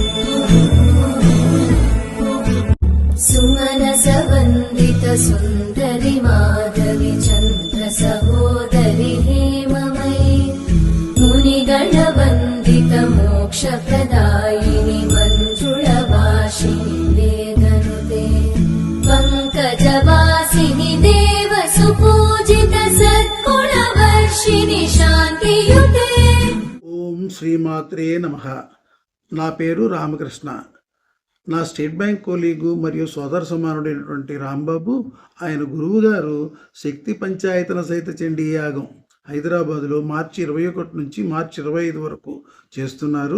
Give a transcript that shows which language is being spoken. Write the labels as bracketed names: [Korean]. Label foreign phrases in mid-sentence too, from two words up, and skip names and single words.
[Sanskrit] सुमनसवन्दित सुन्दरि माधवि चन्द्र सहोदरि हेममयि मुनिगणवन्दित मोक्षप्रदायिनि मञ्जुळवासिनि वेदनुते पङ्कजवासिनि देव सुपूजित सद्गुणवर्षिणि शान्तियुते। ఓం శ్రీమాత్రే నమః. [Telugu] నా పేరు రామకృష్ణ. నా స్టేట్ బ్యాంక్ కొలీగు మరియు సోదర సమానుడైనటువంటి రాంబాబు, ఆయన గురువు గారు శక్తి పంచాయతన సహిత చండీ యాగం హైదరాబాదులో మార్చి 21 నుంచి మార్చి 25 వరకు చేస్తున్నారు.